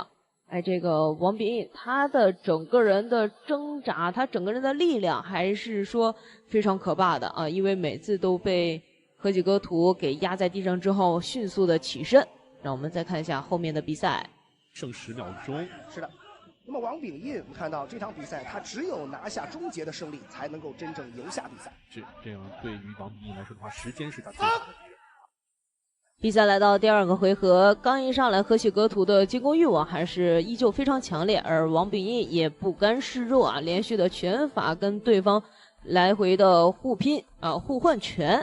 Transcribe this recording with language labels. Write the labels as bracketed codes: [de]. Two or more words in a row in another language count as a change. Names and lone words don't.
[zh] 哎，這個王秉義他的整個人的掙扎，他整個人的力量還是說非常可怕的啊，因為每次都被河崎格圖給壓在地上之後迅速的起身。讓我們再看一下後面的比賽。剩10秒鐘。是的。那麼王秉義，我們看到這場比賽，他只有拿下終結的勝利，才能夠真正贏下比賽。是，這樣對於王秉義來說的話，時間是他最大的敵人。比賽來到第2個回合，剛一上來，河崎格圖的進攻慾望還是依舊非常強烈，而王秉義也不甘示弱啊，連續的拳法跟對方來回的互拼啊，互換拳。